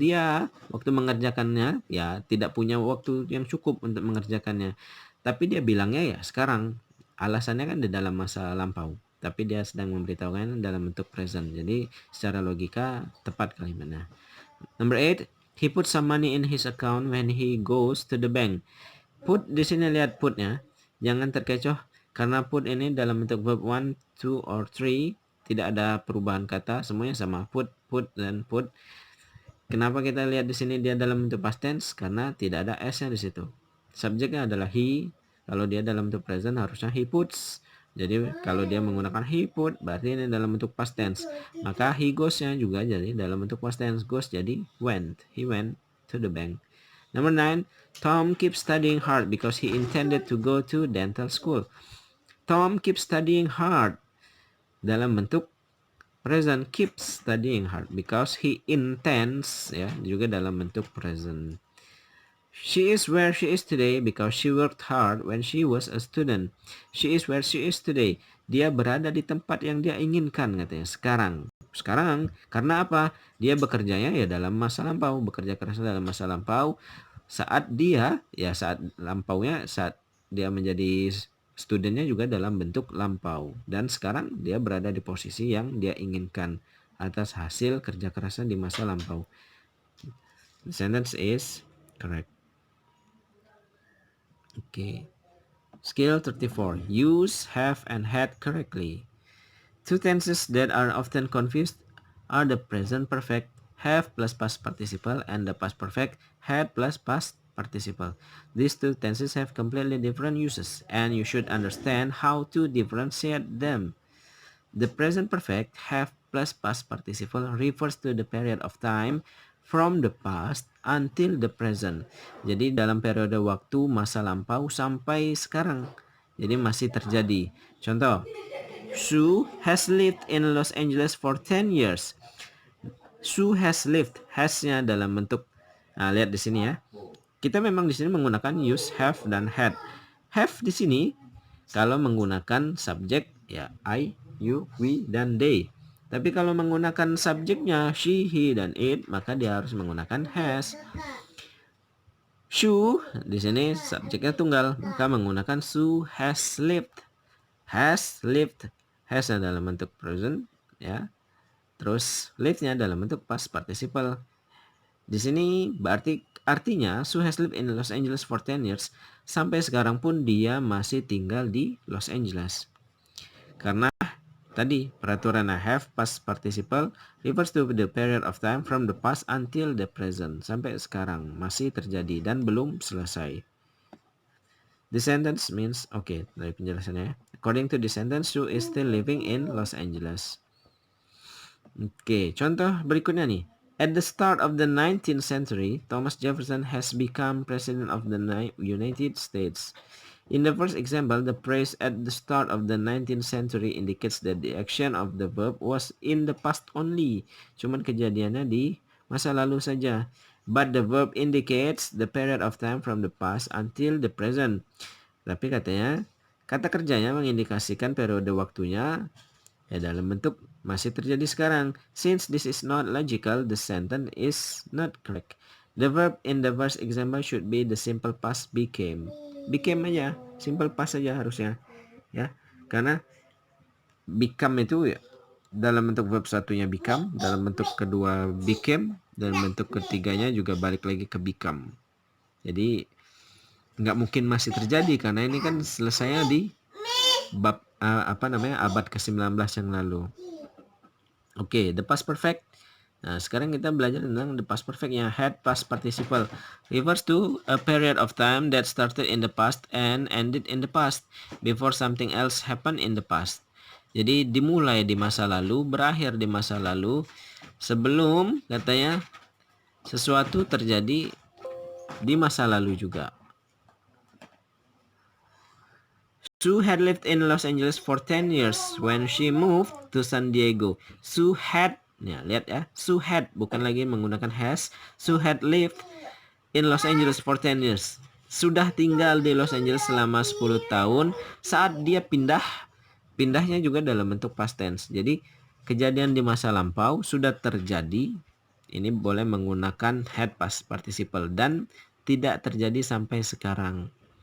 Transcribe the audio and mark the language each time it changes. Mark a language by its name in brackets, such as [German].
[Indonesian] Dia waktu mengerjakannya ya tidak punya waktu yang cukup untuk mengerjakannya. Tapi dia bilangnya ya sekarang. Alasannya kan di dalam masa lampau, tapi dia sedang memberitahukan dalam bentuk present. Jadi secara logika tepat kalimatnya. [English] Number 8, he put some money in his account when he goes to the bank. [Indonesian] Put di sini lihat putnya, jangan terkecoh karena put ini dalam bentuk verb 1, 2 or 3, tidak ada perubahan kata, semuanya sama. Put, dan put. Kenapa kita lihat di sini dia dalam bentuk past tense? Karena tidak ada s-nya di situ. Subjeknya adalah he. Kalau dia dalam bentuk present harusnya he puts. Jadi kalau dia menggunakan he put berarti ini dalam bentuk past tense. Maka he goes-nya juga jadi dalam bentuk past tense. Goes jadi went. [English] He went to the bank. Number 9, Tom keeps studying hard because he intended to go to dental school. Tom keeps studying hard [Indonesian] dalam bentuk [English] present keeps studying hard because he intends, [Indonesian] ya, juga dalam bentuk [English] present. She is where she is today because she worked hard when she was a student. She is where she is today. [Indonesian] Dia berada di tempat yang dia inginkan, katanya, sekarang. Sekarang, karena apa? Dia bekerjanya ya dalam masa lampau, bekerja keras dalam masa lampau. Saat dia, ya saat lampaunya, saat dia menjadi studentnya juga dalam bentuk lampau. Dan sekarang dia berada di posisi yang dia inginkan atas hasil kerja kerasnya di masa lampau. [English] The sentence is correct. Okay. Skill 34. Use have and had correctly. Two tenses that are often confused are the present perfect have plus past participle and the past perfect had plus past participle. These two tenses have completely different uses, and you should understand how to differentiate them. The present perfect have plus past participle refers to the period of time from the past until the present. [Indonesian] Jadi dalam periode waktu masa lampau sampai sekarang. Jadi masih terjadi. [English] Contoh, Sue has lived in Los Angeles for 10 years. Sue has lived. [Indonesian] Has-nya dalam bentuk, nah, lihat di sini ya. Kita memang di sini menggunakan use have dan had. Have di sini kalau menggunakan subjek ya I, you, we, dan they. Tapi kalau menggunakan subjeknya she, he, dan it, maka dia harus menggunakan has. Sue di sini subjeknya tunggal, maka menggunakan Sue has lived. Has lived. Has dalam bentuk present, ya. Terus lived-nya dalam bentuk past participle. Di sini berarti artinya [English] Sue has lived in Los Angeles for 10 years. [Indonesian] Sampai sekarang pun dia masih tinggal di Los Angeles. Karena tadi peraturan [English] have past participle refers to the period of time from the past until the present. [Indonesian] Sampai sekarang masih terjadi dan belum selesai. [English] The sentence means, okay, [Indonesian] dari penjelasannya. [English] According to the sentence, Sue is still living in Los Angeles. [Indonesian] Oke, contoh berikutnya nih. [English] At the start of the 19th century, Thomas Jefferson has become president of the United States. In the first example, the phrase at the start of the 19th century indicates that the action of the verb was in the past only. [Indonesian] Cuman kejadiannya di masa lalu saja. [English] But the verb indicates the period of time from the past until the present. [Indonesian] Tapi katanya, kata kerjanya mengindikasikan periode waktunya ya dalam bentuk masih terjadi sekarang. [English] Since this is not logical, the sentence is not correct. The verb in the first example should be the simple past became. [Indonesian] Became aja, simple past saja harusnya. Ya, karena become itu ya, dalam bentuk verb satunya become, dalam bentuk kedua became, dan bentuk ketiganya juga balik lagi ke become. Jadi nggak mungkin masih terjadi karena ini kan selesainya di bab abad ke-19 yang lalu. [English] Oke, the past perfect. [Indonesian] Nah, sekarang kita belajar tentang [English] the past perfect yang had past participle. Refers to a period of time that started in the past and ended in the past before something else happened in the past. [Indonesian] Jadi dimulai di masa lalu, berakhir di masa lalu, sebelum katanya sesuatu terjadi di masa lalu juga. [English] Sue had lived in Los Angeles for 10 years when she moved to San Diego. [Indonesian] Sue had, ya, lihat ya, Sue had, bukan lagi menggunakan has. [English] Sue had lived in Los Angeles for 10 years. [Indonesian] Sudah tinggal di Los Angeles selama 10 tahun saat dia pindahnya juga dalam bentuk past tense. Jadi kejadian di masa lampau sudah terjadi, ini boleh menggunakan had past participle dan tidak terjadi sampai sekarang.